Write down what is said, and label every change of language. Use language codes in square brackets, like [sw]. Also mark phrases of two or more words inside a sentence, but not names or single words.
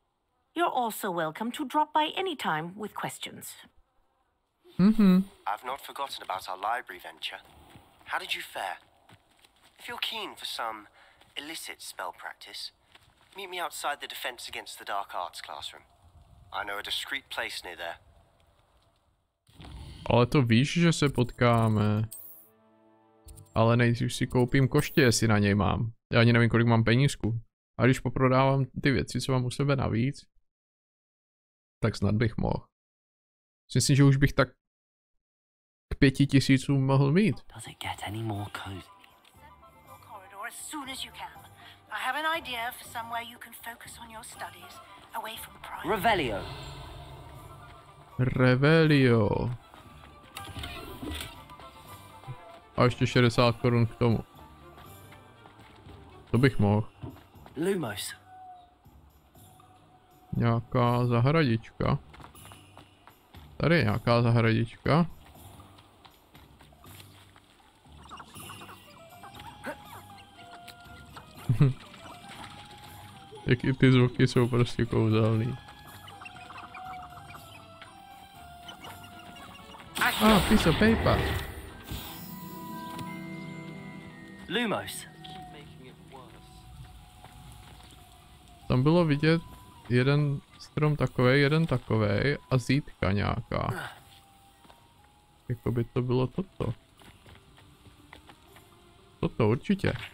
[en] You're also welcome to drop by any time with questions. I've not forgotten about our library venture. How did you fare? If you're keen for some illicit spell practice, meet me outside the Defense Against the Dark Arts classroom. I know a discreet place near there. [cs] Ale to víš, že se potkáme. Ale nejdřív si koupím koště, jestli na něj mám. Já ani nevím, kolik mám penízku. A když poprodávám ty věci, co mám u sebe navíc, tak snad bych mohl. Myslím, že už bych tak k 5000 mohl mít. [en] Does it get any more cozy? Corridor as soon as you can. I have an idea for somewhere you can focus on your studies, away from pride. Revelio. Revelio. [cs] A ještě 60 korun k tomu. To bych mohl. Lumos. Nějaká zahradička. Tady je nějaká zahradička. Jak i ty zvuky jsou prostě kouzelný. [en] Piece of paper. Lumos. [cs] Tam bylo vidět jeden strom takovej, jeden takovej a zítka nějaká. Jako by to bylo toto. Toto určitě.